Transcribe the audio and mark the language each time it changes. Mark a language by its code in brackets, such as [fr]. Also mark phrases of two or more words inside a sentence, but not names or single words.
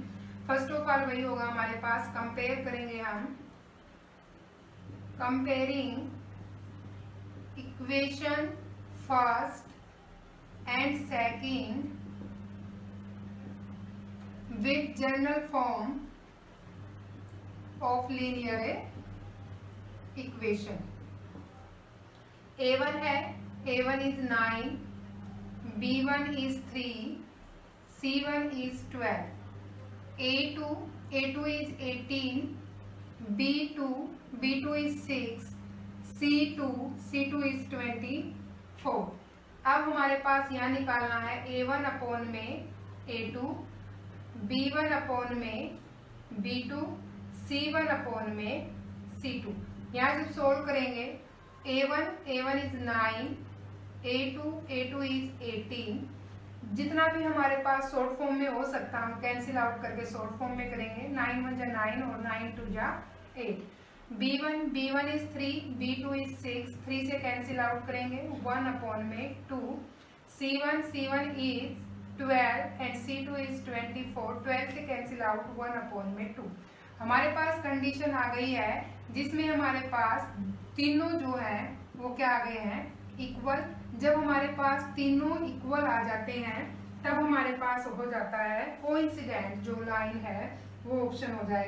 [en] first of all [hi] वही होगा हमारे पास, कंपेयर करेंगे हम, [en] comparing equation first and second with general form of linear equation. [hi] A1 है, [en] A1 is 9, B1 is 3, C1 is 12, A2 is 18, B2 is 6, C2 is 24। [hi] अब हमारे पास यहाँ निकालना है A1/A2, B1/B2, C1/C2। यहाँ जब सोल्व करेंगे [en] A1 is 9, A2 is 18, [hi] जितना भी हमारे पास [en] short form [hi] में हो सकता हम [en] cancel out [hi] करके [en] short form [hi] में करेंगे, 9 × 9 और 9 × 8। [en] B1 is 3, B2 is 6, 3 से cancel out करेंगे 1/2, C1 is 12 and C2 is 24, 12 से cancel out 1/2। [hi] हमारे पास कंडीशन आ गई है जिसमें हमारे पास तीनों जो है वो क्या आ गए हैं, इक्वल। जब हमारे पास तीनों इक्वल आ जाते हैं तब हमारे पास हो जाता है कोइंसिडेंट जो लाइन है वो ऑप्शन हो जाएगा।